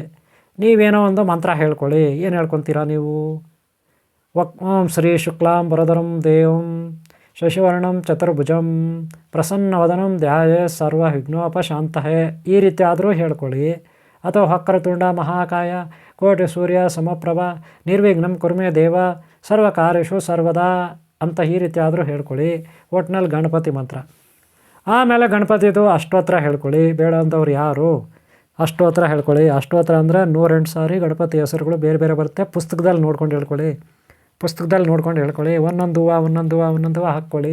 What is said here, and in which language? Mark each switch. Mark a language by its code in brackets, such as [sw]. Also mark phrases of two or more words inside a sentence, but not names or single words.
[kn] ನೀವೇನೋ ಒಂದು ಮಂತ್ರ ಹೇಳ್ಕೊಳ್ಳಿ. ಏನು ಹೇಳ್ಕೊತೀರಾ ನೀವು? [sa] ಓಂ ಶ್ರೀ ಶುಕ್ಲಾಂ ವರದರಂ ದೇವಂ ಶಶಿವರ್ಣಂ ಚತುರ್ಭುಜಂ ಪ್ರಸನ್ನವದನಂ ಧ್ಯಾಯೇ ಸರ್ವ ವಿಘ್ನೋಪಶಾಂತಯೇ, [kn] ಈ ರೀತಿ ಆದರೂ ಹೇಳ್ಕೊಳ್ಳಿ. ಅಥವಾ [sa] ವಕ್ರತುಂಡ ಮಹಾಕಾಯ ಕೋಟಿ ಸೂರ್ಯ ಸಮಪ್ರಭ ನಿರ್ವಿಘ್ನಂ ಕುರ್ಮೇ ದೇವ ಸರ್ವಕಾರ್ಯೇಷು ಸರ್ವದಾ [kn] ಅಂತ ಈ ರೀತಿ ಆದರೂ ಹೇಳ್ಕೊಳ್ಳಿ. ಒಟ್ಟಿನಲ್ಲಿ ಗಣಪತಿ ಮಂತ್ರ. ಆಮೇಲೆ ಗಣಪತಿದು ಅಷ್ಟೋತ್ರ ಹೇಳ್ಕೊಳ್ಳಿ. ಬೇಡ ಅಂದವ್ರು ಯಾರು? ಅಷ್ಟೋತ್ರ ಹೇಳ್ಕೊಳ್ಳಿ. ಅಷ್ಟೋತ್ರ ಅಂದರೆ 108 ಸಾರಿ ಗಣಪತಿ ಹೆಸರುಗಳು ಬೇರೆ ಬೇರೆ ಬರುತ್ತೆ. ಪುಸ್ತಕದಲ್ಲಿ ನೋಡ್ಕೊಂಡು ಹೇಳ್ಕೊಳ್ಳಿ. ಒಂದೊಂದು ಹೂವು ಹಾಕ್ಕೊಳ್ಳಿ.